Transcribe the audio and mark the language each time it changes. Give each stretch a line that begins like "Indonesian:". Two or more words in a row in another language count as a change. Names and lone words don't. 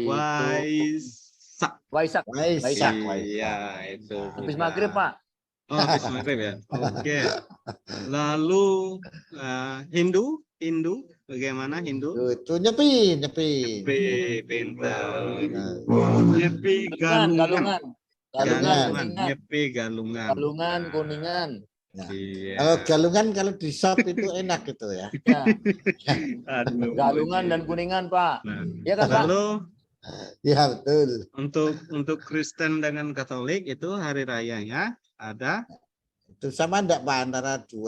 Indonesian: Waisak. Waisak. Waisak. Iya, itu. Habis Buddha. maghrib, Pak. Oh, habis maghrib ya. Oke. Lalu Hindu, bagaimana Hindu? Itu nyepi. Pintar. Nah, Nyepi Galungan. Galungan. Kuningan. Nyepi galungan. Galungan, Nah, kuningan. Nah, iya. kalau galungan kalau di shop itu enak gitu ya. Ya, Aduh, galungan Budi. dan kuningan, Pak. Nah, Ya kan, Pak? lalu Ya betul. untuk Kristen dengan Katolik itu hari rayanya ada Itu sama enggak Pak antara dua